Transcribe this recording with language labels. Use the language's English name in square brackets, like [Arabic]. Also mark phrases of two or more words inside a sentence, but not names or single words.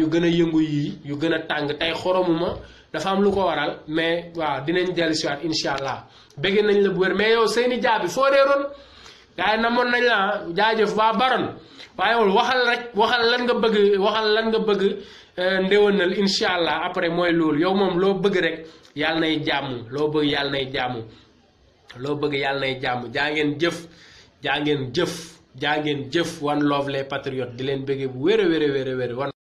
[Wolof] yu gën a yëngu yi yu gën a tàng tey xoromuma dafa am lu ko waral mais waaw dinañ dellusiwaat [Arabic] إن شاء الله [Wolof] bëgg nañ la bu wér mais yow Seyni Dia bi foo réeroon gars yi namoon nañ la jaajëf waa Baron waaye waxal rek waxal lan nga bëgg ndéwénal [Arabic] إن شاء الله [Wolof] après mooy loolu yow moom loo bëgg rek yàlla nay jàmm loo bëgg yàlla nay jàmm loo bëgg yàlla nay jàmm jaa ngeen jëf [English] one love [French] les patriotes [Wolof] di leen bëggee bu wér a wér